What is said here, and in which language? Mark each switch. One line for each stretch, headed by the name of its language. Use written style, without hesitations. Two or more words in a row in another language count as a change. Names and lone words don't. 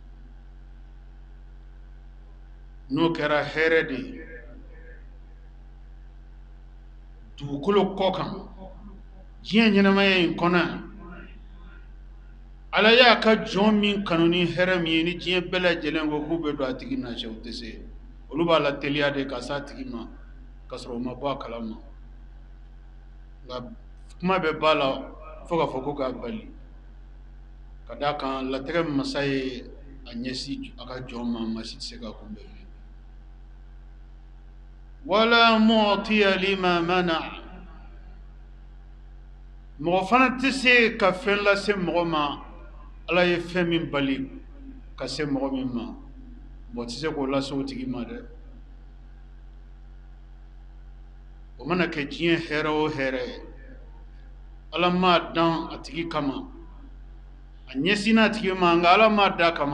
Bambara: n'o kɛra hɛrɛ de ye dugukolo kɔ kan diɲɛ ɲɛnamaya in kɔnɔ ala y'a ka jɔn min kanu ni hɛrɛ min ye ni diɲɛ bɛɛ lajɛlen ko k'u bɛ don a tigi nase o tɛ se. olu b'a la teliya de ka s'a tigi ma ka sɔrɔ o ma bɔ a kalama. nka kuma bɛ b'a la fo k'a fɔ ko k'a bali, ka d'a kan latigɛ masa ye a ɲɛsin a ka jɔn ma, maa si tɛ se k'a kunbɛn.
Arabic: ولا معطي لما منع.
Bambara: mɔgɔ fana tɛ se ka fɛn lase mɔgɔ ma ala ye fɛn min bali ka se mɔgɔ min ma, mɔgɔ tɛ se k'o lase o tigi ma dɛ. o mana kɛ diɲɛ hɛrɛ o hɛrɛ ye, ala m'a dan a tigi kama, a ɲɛsinna a tigi ma, nka ala m'a dan a kama.